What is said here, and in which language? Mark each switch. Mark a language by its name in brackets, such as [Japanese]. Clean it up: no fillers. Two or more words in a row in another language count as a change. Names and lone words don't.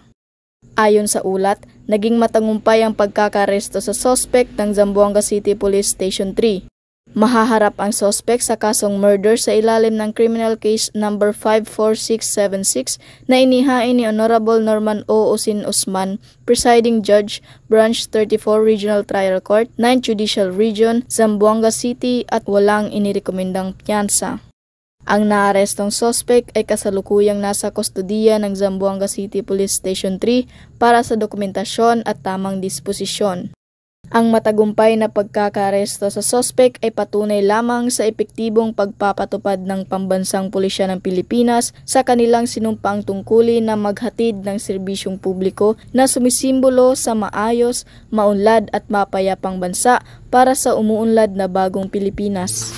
[Filipino] Ayon sa ulat, naging matagumpay ang pagkakaresto sa suspect ng Zamboanga City Police Station 3. Mahaharap ang suspect sa kasong murder sa ilalim ng [English] Criminal Case No. [Filipino] 54676 na inihain ni Honorable Norman O. Usin Usman, Presiding Judge, Branch 34 Regional Trial Court, 9th Judicial Region, Zamboanga City at walang inirekomendang piyansa. Ang naarestong suspect ay kasalukuyang nasa kustodiya ng Zamboanga City Police Station 3 para sa dokumentasyon at tamang disposisyon. Ang matagumpay na pagkakaresto sa suspect ay patunay lamang sa epektibong pagpapatupad ng pambansang pulisya ng Pilipinas sa kanilang sinumpang tungkulin na maghatid ng serbisyong publiko na sumisimbolo sa maayos, maunlad at mapayapang bansa para sa umuunlad na bagong Pilipinas.